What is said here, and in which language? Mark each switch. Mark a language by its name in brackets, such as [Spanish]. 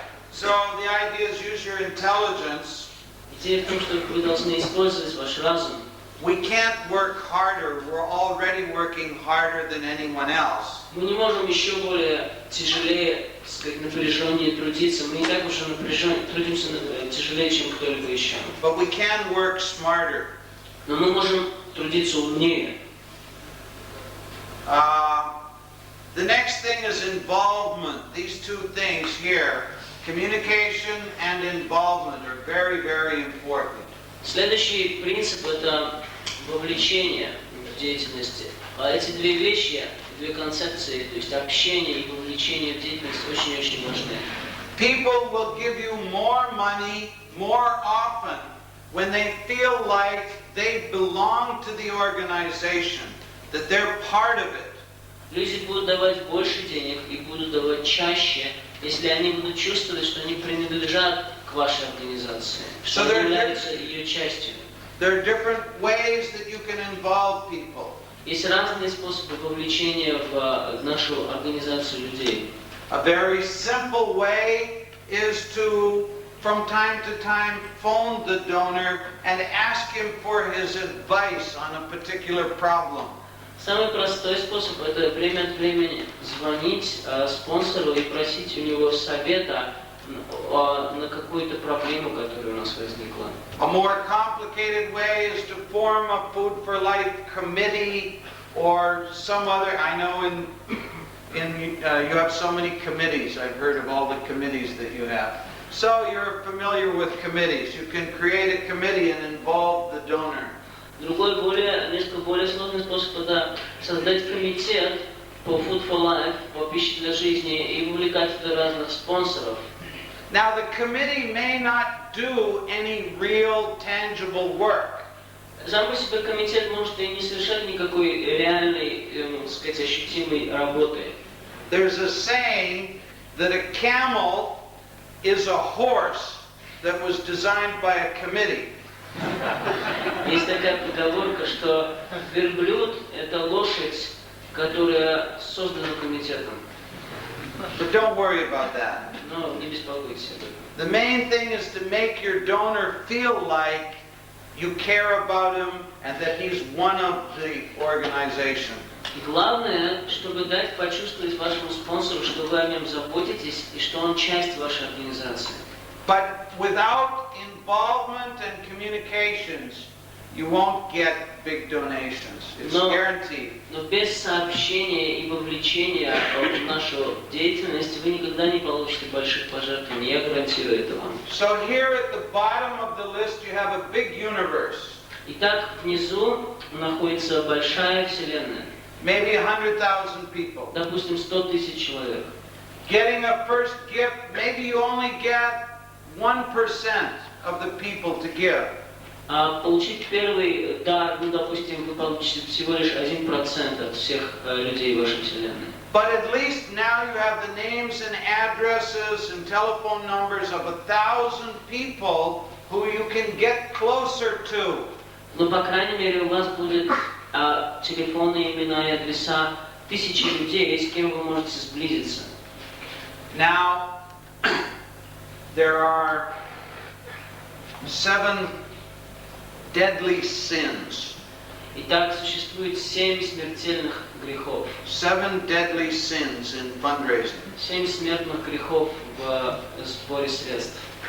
[English] So the idea is use your intelligence. [Russian] Идея в том, что вы должны использовать ваш разум. [English] We can't work harder. We're already working harder than anyone else. [Russian] Мы не можем еще более тяжелее, так сказать, напряженнее трудиться. Мы и так уже трудимся тяжелее, чем кто-либо еще. [English] But we can work smarter. [Russian] Но мы можем трудиться умнее. [English] The next thing is involvement. These two things here, communication and involvement, are very, very important. [Russian] Следующий принцип – это вовлечение в деятельности. Эти две вещи, две концепции, то есть общение и вовлечение в деятельность, очень-очень важны. [English] People will give you more money more often when they feel like they belong to the organization, that they're part of it. [Russian] Люди будут давать больше денег и будут давать чаще, если они будут чувствовать, что они принадлежат к вашей организации, что они являются ее частью. [English] There are different ways that you can involve people. [Russian] Есть разные способы вовлечения в нашу организацию людей. [English] A very simple way is to, from time to time, phone the donor and ask him for his advice on a particular problem. [Russian] Самый простой способ – это время от времени звонить спонсору и просить у него совета на какую-то проблему, которая у нас возникла. [English] A more complicated way is to form a Food for Life committee or some other. I know you have so many committees. I've heard of all the committees that you have. So you're familiar with committees. You can create a committee and involve the donor. [Russian] Другой, несколько более сложный способ — это создать комитет по Food for Life, по пище для жизни, и вовлекать туда разных спонсоров. [English] Now the committee may not do any real tangible work. [Russian] Сам по себе комитет может и не совершать никакой реальной, так сказать, ощутимой работы. [English] There's a saying that a camel is a horse that was designed by a committee. [Russian] Есть такая поговорка, что верблюд — это лошадь, которая создана комитетом. [English] But don't worry about that. [Russian] Но не беспокойтесь об этом. [English] The main thing is to make your donor feel like you care about him and that he's one of the organization. [Russian] И главное, чтобы дать почувствовать вашему спонсору, что вы о нем заботитесь и что он часть вашей организации. [English] But without involvement and communications, you won't get big donations. It's guaranteed. [Russian] Но без сообщения и вовлечения в нашу деятельность вы никогда не получите больших пожертвований. Я гарантирую это вам. [English] So here at the bottom of the list you have a big universe. [Russian] Итак, внизу находится большая вселенная. [English] Maybe 100,000 people. [Russian] Допустим, 100 тысяч человек. [English] Getting a first gift, maybe you only get 1% of the people to give. [Russian] Получить первый дар, допустим, вы получите всего лишь 1% от всех людей в вашей вселенной. [English] But at least now you have the names and addresses and telephone numbers of 1,000 people who you can get closer to. [Russian] Но, по крайней мере, у вас будут телефонные имена и адреса тысячи людей, с кем вы можете сблизиться. [English] Now, there are 7 deadly sins. [Russian] Итак, существует 7 смертельных грехов. [English] 7 deadly sins in fundraising. [Russian] 7 смертных грехов в сборе средств.